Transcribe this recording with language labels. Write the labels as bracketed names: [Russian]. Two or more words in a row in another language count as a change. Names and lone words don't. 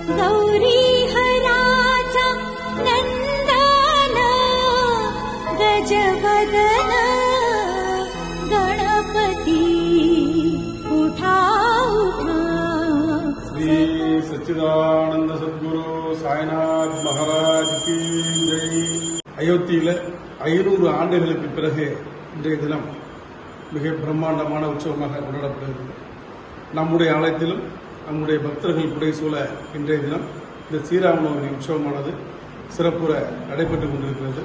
[Marathi] गौरीहराचा नंदन गजवदन गणपती उठा उठा. [Hindi] श्री सच्चिदानंद सद्गुरु साईनाथ महाराज की जय. [Tamil] அயோத்தியில் 500 ஆண்டுகளுக்கு பிறகு இன்றைய தினம் மிக பிரம்மாண்டமான உற்சவமாக கொண்டாடப்படுகிறது. நம்முடைய ஆலயத்திலும் நம்முடைய பக்தர்கள் புடைசூழ இன்றைய தினம் இந்த ஸ்ரீராமநவமி உற்சவமானது சிறப்புற நடைபெற்றுக் கொண்டிருக்கிறது.